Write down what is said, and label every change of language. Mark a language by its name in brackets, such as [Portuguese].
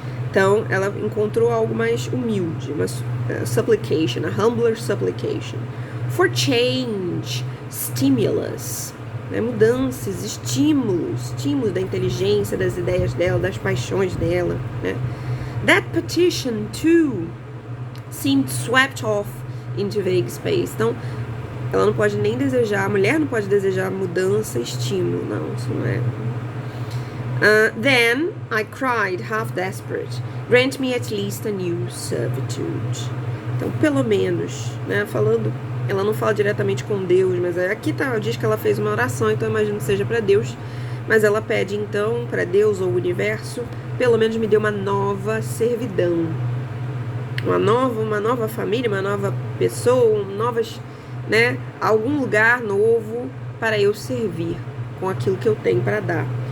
[Portuguese] Então, ela encontrou algo mais humilde, uma supplication, [English] a humbler supplication. For change, stimulus, [Portuguese] né, mudanças, estímulos da inteligência, das ideias dela, das paixões dela, né. [English] That petition, too, seemed swept off into vague space. [Portuguese] Então, ela não pode nem desejar, a mulher não pode desejar mudança, estímulo, não, isso não é. [English] Then I cried, half desperate, grant me at least a new servitude. [Portuguese] Então, pelo menos, né, falando, ela não fala diretamente com Deus, mas aqui diz que ela fez uma oração, então eu imagino que seja para Deus, mas ela pede então para Deus ou o universo, pelo menos me dê uma nova servidão, uma nova família, uma nova pessoa, novas, né, algum lugar novo para eu servir com aquilo que eu tenho para dar.